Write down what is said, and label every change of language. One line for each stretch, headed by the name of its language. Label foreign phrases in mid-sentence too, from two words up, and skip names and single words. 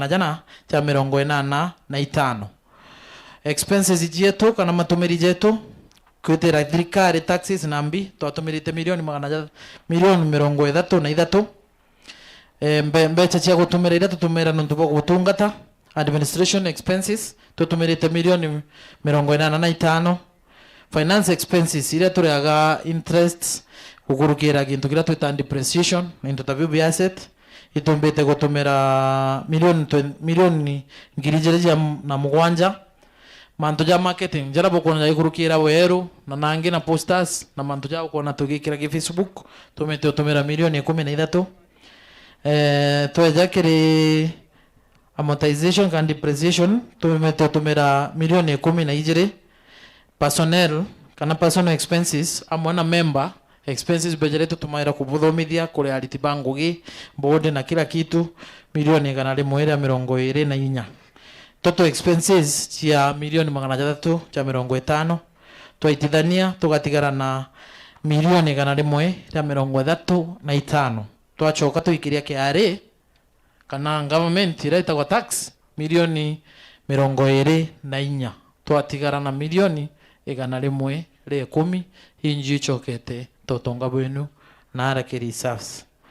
Meru: 885 expenses jetu kana matumiri jetu kwitira thirikari taxes nambi twatumirite milioni 33 mbeca cia gutumira ira tutumira nuntu bwo gutungata
English: administration expenses
Meru: tutumirite milioni 85
English: finance expenses
Meru: ira turiaga interest kugurukira gintu kira twita depreciation
English: into the asset
Meru: itumbite gutumira milioni ngirijereja na mugwanja mantu ja marketing jara bokona igurukira weru na nangi na posters na mantu ja ukona tugikira ki Facebook tumite utumira milioni 13 tweja kiri
English: amortization and depreciation
Meru: tumira milioni 12 personnel kana
English: personal expenses
Meru: amwana
English: member expenses
Meru: bejeretu tumaira kubuthomithia kuri ariti bangugi board na kila kitu milioni 124
English: total expenses
Meru: cia milioni 350 twaitithania tugatigara na milioni 135 twachoka tuikiria KRA kana government iraita kwa tax milioni 24 twatigara na milioni 110 inji chokete totonga bwenu na arake reserves